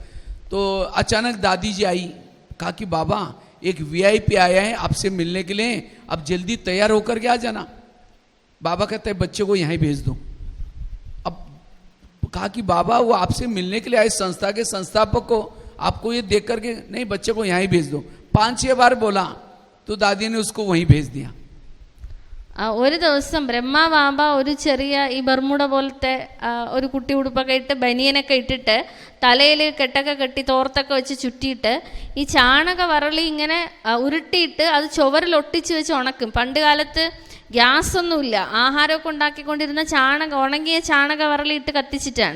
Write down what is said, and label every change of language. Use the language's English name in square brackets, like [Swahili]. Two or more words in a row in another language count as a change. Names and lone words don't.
[Hindi] तो अचानक दादी जी आई, कहा कि बाबा एक VIP आया है आपसे मिलने के लिए, आप जल्दी तैयार होकर के आ जाना. बाबा कहते हैं बच्चे को यहीं भेज दो। अब कहा कि बाबा वो आपसे मिलने के लिए आए, संस्था के संस्थापक को, आपको ये देख करके नहीं, बच्चे को यहीं भेज दो। 5-6 बार बोला तो दादी ने उसको वहीं भेज दिया। [Malayalam] ഒരു ദിവസം ബ്രഹ്മാവാമ്പ ഒരു ചെറിയ ഈ ബർമുട പോലത്തെ ഒരു കുട്ടി ഉടുപ്പൊക്കെ ഇട്ട് ബനിയനൊക്കെ ഇട്ടിട്ട് തലയിൽ കെട്ടൊക്കെ കെട്ടി തോർത്തൊക്കെ വെച്ച് ചുറ്റിയിട്ട് ഈ ചാണക വറളി ഇങ്ങനെ ഉരുട്ടിയിട്ട് അത് ചുവരിൽ ഒട്ടിച്ച് വെച്ച് ഉണക്കും. പണ്ട് കാലത്ത് ഗ്യാസ് ഒന്നുമില്ല, ആഹാരമൊക്കെ ഉണ്ടാക്കിക്കൊണ്ടിരുന്ന ഉണങ്ങിയ ചാണക വറളി ഇട്ട് കത്തിച്ചിട്ടാണ്.